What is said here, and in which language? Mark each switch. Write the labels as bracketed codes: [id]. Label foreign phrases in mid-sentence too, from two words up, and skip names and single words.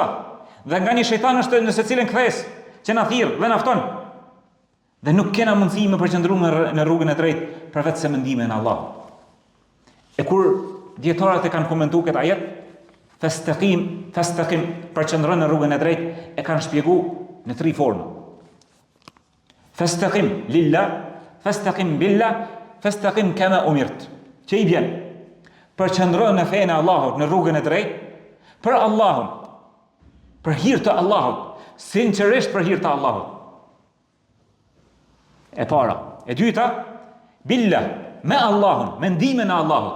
[sq] Dhe nga një shejtan është në secilën kthes që na thirr dhe na fton. Dhe nuk kena mundësi me përqendruar në rrugën e drejtë përveç se mendimin e Allahut. E kur dietarët e kanë komentuar këtë ajet, fastaqim, përqendron në rrugën e drejtë, e kanë shpjeguar në 3 forma. [ar] فاستقم لله، فاستقم بالله، فاستقم كما أمرت. [sq] Që i vjen? Përqendron në fenë e Allahut, në rrugën e drejtë, për Allahun, për hir të Allahut, sinqerisht për hir të Allahut. E para. E dyta, billah, me Allahun, me ndimin e Allahut.